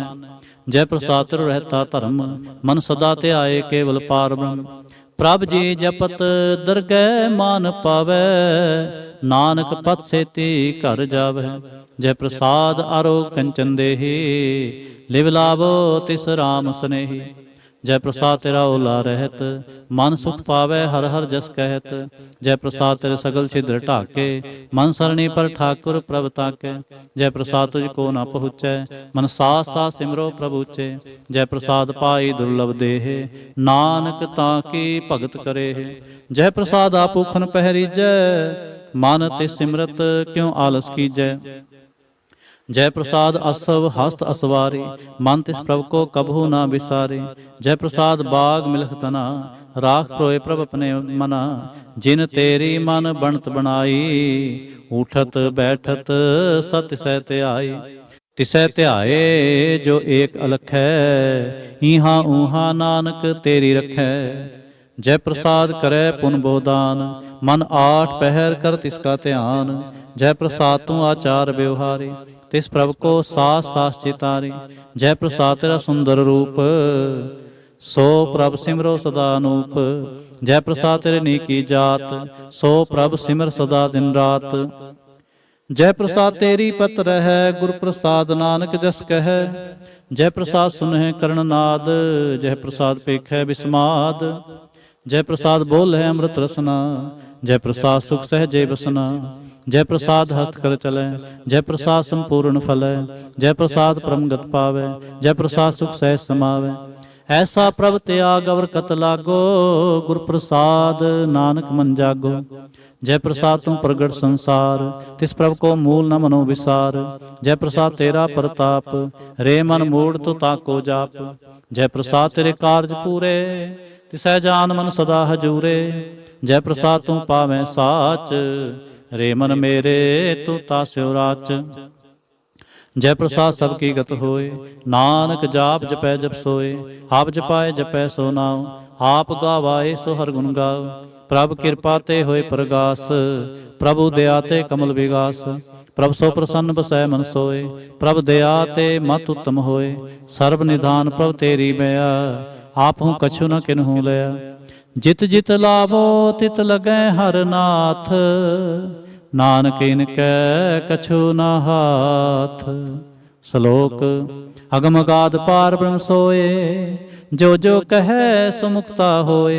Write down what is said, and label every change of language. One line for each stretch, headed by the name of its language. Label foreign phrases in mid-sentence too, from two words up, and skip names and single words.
Punjabi: ਜੈ ਪ੍ਰਸਾਦ ਰਹਿਤਾ ਧਰਮ, ਮਨ ਸਦਾ ਧਿਆਏ ਕੇਵਲ ਪਾਰ ਬ੍ਰਹਮ। ਪ੍ਰਭ ਜੀ ਜਪਤ ਦਰਗਹਿ ਮਾਨ ਪਾਵੈ, ਨਾਨਕ ਪਤ ਸੇਤੀ ਘਰ ਜਾਵੈ। ਜੈ ਪ੍ਰਸਾਦ ਆਰੋ ਕੰਚਨ ਦੇਹੀ, ਲਿਵ ਲਾਭੋ ਤਿਸ ਰਾਮ ਸਨੇਹੀ। ਜੈ ਪ੍ਰਸਾਦ ਤੇਰਾ ਓਲਾ ਰਹਤ, ਮਨ ਸੁਖ ਪਾਵੈ ਹਰ ਹਰ ਜਸ ਕਹਤ। ਜੈ ਪ੍ਰਸਾਦ ਤੇਰੇ ਸਗਲ ਛਿਦ੍ਰ ਢਾਕੇ, ਮਨ ਸਰਣੀ ਪਰ ਠਾਕੁਰ ਪ੍ਰਭ ਤਾਕੈ। ਜੈ ਪ੍ਰਸਾਦ ਤੁਝਕੋ ਨ ਪਹੁੰਚੈ, ਮਨ ਸਾਥ ਸਾਥ ਸਿਮਰੋ ਪ੍ਰਭੂ ਚੇ। ਜੈ ਪ੍ਰਸਾਦ ਪਾਈ ਦੁਰਲਭ ਦੇਹ, ਨਾਨਕ ਤਾਕੀ ਭਗਤ ਕਰੇ। ਜੈ ਪ੍ਰਸਾਦ ਆਪੂਖਨ ਪਹਰੀਜੈ, ਮਨ ਤੇ ਸਿਮਰਤ ਕਿਉਂ ਆਲਸ ਕੀਜੈ। ਜੈ ਪ੍ਰਸਾਦ ਅਸਵ ਹਸਤ ਅਸਵਾਰੇ, ਮਨ ਤਿਸ ਪ੍ਰਭੂ ਕੋ ਕਬਹੂ ਨਾ ਬਿਸਾਰੇ। ਜੈ ਪ੍ਰਸਾਦ ਬਾਗ ਮਿਲਖ ਤਨਾ, ਰਾਖ ਪ੍ਰੋਏ ਪ੍ਰਭ ਅਪਨੇ ਮਨਾ। ਜਿਨ ਤੇਰੀ ਮਨ ਬਨਤ ਬਨਾਈ, ਉਠਤ ਬੈਠਤ ਸਤ ਸਹ ਧਿਆਈ। ਤਿਸੈ ਧਿਆਏ ਜੋ ਏਕ ਅਲਖ ਹੈ, ਈਹਾ ਊਹਾ ਨਾਨਕ ਤੇਰੀ ਰਖੈ। ਜੈ ਪ੍ਰਸਾਦ ਕਰੇ ਪੁਨ ਬੋਦਾਨ, ਮਨ ਆਠ ਪਹਰ ਕਰ ਤਿਸਕਾ ਧਿਆਨ। ਜੈ ਪ੍ਰਸਾਦ ਤੂ ਆਚਾਰ ਬਿਉਹਾਰੇ, ਤਿਸ ਪ੍ਰਭੂ ਕੋ ਸਾਸ ਸਾਸ ਚਿਤਾਰੇ। ਜੈ ਪ੍ਰਸਾਦ ਤੇਰਾ ਸੁੰਦਰ ਰੂਪ, ਸੋ ਪ੍ਰਭ ਸਿਮਰੋ ਸਦਾ ਅਨੂਪ। ਜੈ ਪ੍ਰਸਾਦ ਤੇਰੇ ਨੀਕੀ ਜਾਤ, ਸੋ ਪ੍ਰਭ ਸਿਮਰ ਸਦਾ ਦਿਨ ਰਾਤ। ਜੈ ਪ੍ਰਸਾਦ ਤੇਰੀ ਪਤ੍ਰ ਹੈ, ਗੁਰ ਪ੍ਰਸਾਦ ਨਾਨਕ ਜਸ ਕਹ। ਜੈ ਪ੍ਰਸਾਦ ਸੁਨਹ ਕਰਣ ਨਾਦ, ਜੈ ਪ੍ਰਸਾਦ ਪੇਖੈ ਬਿਸਮਾਦ। ਜੈ ਪ੍ਰਸਾਦ ਬੋਲ ਹੈ ਅੰਮ੍ਰਿਤ ਰਸਨਾ, ਜੈ ਪ੍ਰਸਾਦ ਸੁਖ ਸਹਜੇ ਬਸਨਾ। ਜੈ ਪ੍ਰਸਾਦ ਹਸਤ ਕਰ ਚਲੈ, ਜੈ ਪ੍ਰਸਾਦ ਸੰਪੂਰਨ ਫਲੈ। ਜੈ ਪ੍ਰਸਾਦ ਪਰਮਗਤ ਪਾਵੈ, ਜੈ ਪ੍ਰਸਾਦ ਸੁਖ ਸਹਜ ਸਮਾਵੈ। ਐਸਾ ਪ੍ਰਭ ਤਿਆਗ ਅਵਰ ਕਤ ਲਾਗੋ, ਗੁਰ ਪ੍ਰਸਾਦ ਨਾਨਕ ਮਨ ਜਾਗੋ। ਜੈ ਪ੍ਰਸਾਦ ਤੁਮ ਪ੍ਰਗਟ ਸੰਸਾਰ, ਤਿਸ ਪ੍ਰਭ ਕੋ ਮੂਲ ਨ ਮਨੋ ਵਿਸਾਰ। ਜੈ ਪ੍ਰਸਾਦ ਤੇਰਾ ਪ੍ਰਤਾਪ, ਰੇ ਮਨ ਮੂੜ ਤੋ ਤਾਕੋ ਜਾਪ। ਜੈ ਪ੍ਰਸਾਦ ਤੇਰੇ ਕਾਰਜ ਪੂਰੇ, ਤਿਸੈ ਜਾਨ ਮਨ ਸਦਾ ਹਜ਼ੂਰੇ। ਜੈ ਪ੍ਰਸਾਦ ਤੂ ਪਾਵੈ ਸਾਚ, ਰੇ ਮਨ ਮੇਰੇ ਤੂ ਤਾਸਿਉ ਰਾਚ। ਜੈ ਪ੍ਰਸਾਦ ਸਬਕੀ ਗਤ ਹੋਏ, ਨਾਨਕ ਜਾਪ ਜਪੈ ਜਪ ਸੋਏ। ਆਪ ਜਪਾਏ ਜਪੈ ਸੋ ਨਾਮ, ਆਪ ਗਾਵਾਏ ਸੋ ਹਰ ਗੁਣ ਗਾਓ। ਪ੍ਰਭ ਕਿਰਪਾ ਤੇ ਹੋਏ ਪ੍ਰਗਾਸ, ਪ੍ਰਭੂ ਦਇਆ ਤੇ ਕਮਲ ਵਿਗਾਸ। ਪ੍ਰਭ ਸੋ ਪ੍ਰਸੰਨ ਬਸੈ ਮਨ ਸੋਏ, ਪ੍ਰਭ ਦਇਆ ਤੇ ਮਤ ਉੱਤਮ ਹੋਏ। ਸਰਬ ਨਿਧਾਨ ਪ੍ਰਭ ਤੇਰੀ ਮਇਆ, ਆਪਹੂੰ ਕਛੁ ਨ ਕਿਨ੍ਹੂੰ ਲਇਆ। ਜਿਤ ਜਿਤ ਲਾਭੋ ਤਿਤ ਲਗੈ ਹਰ ਨਾਥ, ਨਾਨਕ ਇਨਕੈ ਕਛੁ ਨ ਹਾਥ। ਸ਼ਲੋਕ ਅਗਮ ਅਗਾਧ ਪਾਰ ਬ੍ਰਹਮ ਸੋਏ, ਜੋ ਜੋ ਕਹੇ ਸੋ ਮੁਕਤਾ ਹੋਏ।